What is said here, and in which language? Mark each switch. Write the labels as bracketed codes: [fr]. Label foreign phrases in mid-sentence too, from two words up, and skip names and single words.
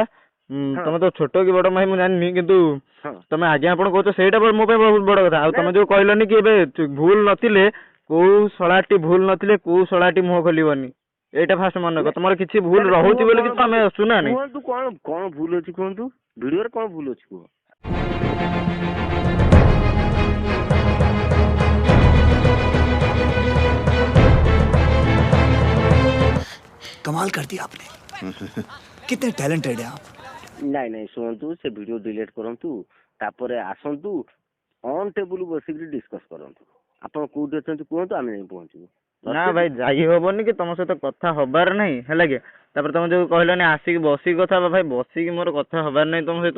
[or] ତମେ ତ ଛୋଟ କି ବଡ ଭାଇ ମୁଁ ଜାଣିନି, କିନ୍ତୁ ତମେ ଆଜ୍ଞା ଆପଣ କହୁଛ ସେଇଟା ମୋ ପାଇଁ ବହୁତ ବଡ କଥା। ଆଉ ତମେ ଯୋଉ କହିଲନି କି ଏବେ ଭୁଲ ନଥିଲେ, କୋଉ ଶଳାଟି ମୁହଁ ଖୋଲିବନି, ଏଇଟା ଫାଷ୍ଟ ମନେ ରଖ। ତମର କିଛି ଭୁଲ ରହୁଛି ବୋଲି କିନ୍ତୁ ଆମେ ଶୁଣାନି। କୁହନ୍ତୁ କଣ ଭୁଲ ଅଛି କୁହନ୍ତୁ, ଭିଡିଓରେ କଣ ଭୁଲ ଅଛି କୁହ। [hi] कमाल कर दिया आपने। कितने टैलेंटेड है आप। [or] ନାଇଁ ଶୁଣନ୍ତୁ, ସେ ଭିଡିଓ ଡିଲିଟ କରନ୍ତୁ, ତାପରେ ଆସନ୍ତୁ [en] on table [or] ବସିକି ଡିସ୍କସ କରନ୍ତୁ। ଆପଣ କୋଉଠି ଅଛନ୍ତି କୁହନ୍ତୁ, ଆମେ ଯାଇ ପହଞ୍ଚିବୁ। ନା ଭାଇ ଯାଇ ହବନି କି ତମ ସହିତ କଥା ହବାର ନାହିଁ ହେଲା କି। ତାପରେ ତମେ ଯୋଉ କହିଲନି ଆସିକି ବସିକି କଥା ହବା, ଭାଇ ବସିକି ମୋର କଥା ହବାର ନାହିଁ ତମ ସହିତ।